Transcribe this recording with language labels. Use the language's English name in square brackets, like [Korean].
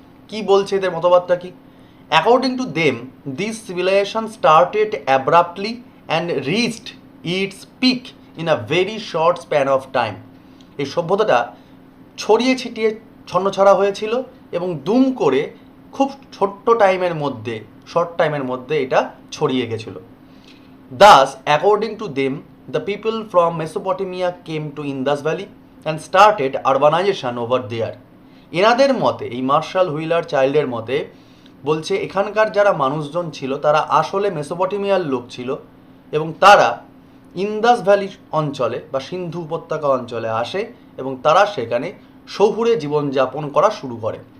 [Bangla] কি বলছে এদের মতবাদটা কি? [English] According to them, this civilization started abruptly and reached its peak in a very short span of time. [Bangla] এই সভ্যতাটা ছড়িয়ে ছিটিয়ে ছন্নছাড়া হয়েছিল এবং দুম করে খুব ছোট্ট টাইমের মধ্যে, শর্ট টাইমের মধ্যে এটা ছড়িয়ে গেছিল। [English] Thus, according to them, the people from Mesopotamia came to Indus Valley and started urbanization over there. [Bangla] এনাদের মতে, এই মার্শাল হুইলার চাইল্ডের মতে বলছে এখানকার যারা মানুষজন ছিল তারা আসলে মেসোপটেমিয়ার লোক ছিল এবং তারা ইন্দাস ভ্যালি অঞ্চলে বা সিন্ধু উপত্যকা অঞ্চলে আসে এবং তারা সেখানে শহুরে জীবনযাপন করা শুরু করে।